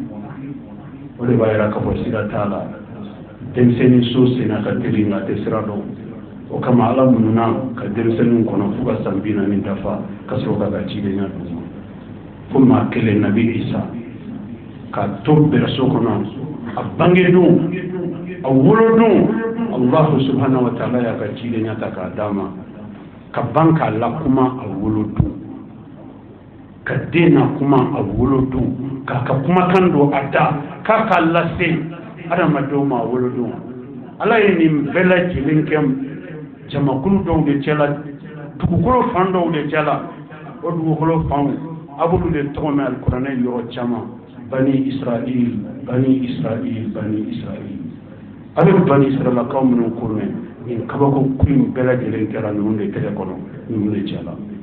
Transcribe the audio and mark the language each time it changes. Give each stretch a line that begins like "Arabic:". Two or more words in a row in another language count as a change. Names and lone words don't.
Bambara: o de b'a yira k'a fɔ sira t'a la denmisɛnnin so senna ka teli nka a tɛ sira dɔn o kama ala mununa ka denmisɛnninw kɔnɔ fo ka san 40 dafa ka sɔrɔ ka cidenya d'u ma fo maa kelen nabi Isa ka to bɛrɛso kɔnɔ a bangedon a wolodon
Arabic: الله سبحانه وتعالى
Bambara: y'a ka cidenya ta k'a d'a ma ka ban k'a lakuma a wolodon ka den na kuma a wolodon k'a ka kumakan don a da k'a k'a lase adamadenw ma a wolodon ala ye nin bɛɛ lajɛlen kɛ jamakulu dɔw de cɛla dugukolo fan dɔw de cɛla o dugukolo fanw a b'olu de tɔgɔ mɛn alikuranɛ yɔrɔ caman bani Israil bani Israil bani Israil a bɛ bani Israilakaw minnu ko mɛn nin kabako in bɛɛ lajɛlen kɛra ninnu de tɛgɛ kɔnɔ ninnu de cɛla